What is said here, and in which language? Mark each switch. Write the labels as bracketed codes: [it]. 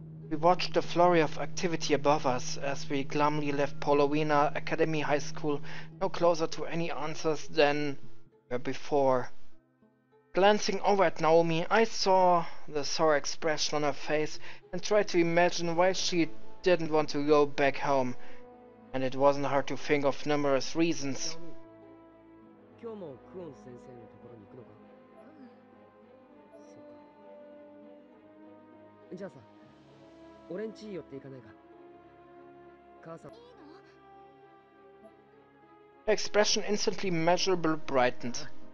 [en] We watched the flurry of activity above us as we glumly left Polowina Academy High School, no closer to any answers than were before. Glancing over at Naomi, I saw the sour expression on her face and tried to imagine why she didn't want to go back home. And it wasn't hard to think of numerous reasons. [ja] 今日もクオン先生のところに行くのか？そうか。じゃあさ、俺ん家寄って行かないか？母さん。 [en] Her expression instantly measurably brightened.